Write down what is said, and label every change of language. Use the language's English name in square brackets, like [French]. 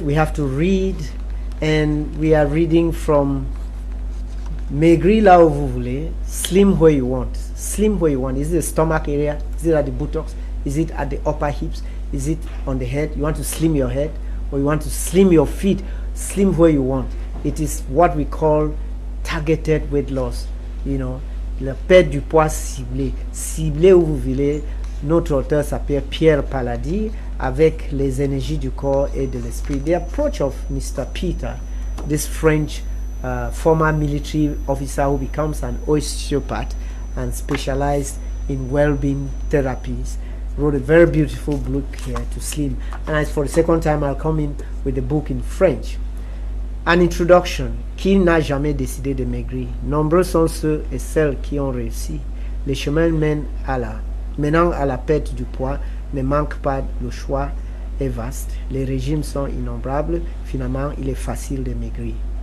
[English] We have to read, and we are reading from Maigri là où vous voulez, slim where you want. Slim where you want. Is it the stomach area? Is it at the buttocks? Is it at the upper hips? Is it on the head? You want to slim your head, or you want to slim your feet? Slim where you want. It is what we call targeted weight loss. [French] You know, la perte du poids ciblé. Ciblé où vous voulez. Notre auteur s'appelle Pierre Paladis, avec les énergies du corps et de l'esprit. [English] The approach of Mr. Peter, this French former military officer who becomes an osteopath and specialized in well-being therapies, wrote a very beautiful book here to slim. And as for the second time, I'll come in with a book in French. An introduction. [French] Qui n'a jamais décidé de maigrir? Nombreux sont ceux et celles qui ont réussi. Les chemins menant à la perte du poids ne manquent pas, le choix est vaste. Les régimes sont innombrables. Finalement, il est facile de maigrir.